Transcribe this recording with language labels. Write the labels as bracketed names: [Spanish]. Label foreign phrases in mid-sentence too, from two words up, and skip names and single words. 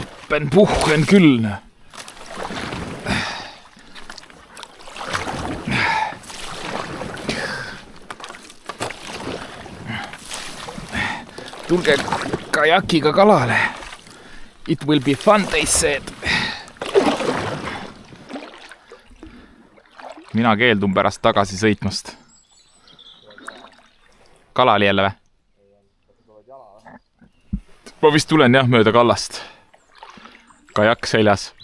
[Estonian] Appenpuchen küll. Tulge kajakiga kalale. [English] It will be fun, they said. [Estonian] Mina keeldun pärast tagasi sõitmast. Kala oli jälle või? Ma vist tulen jah mööda kallast. Kajak seljas.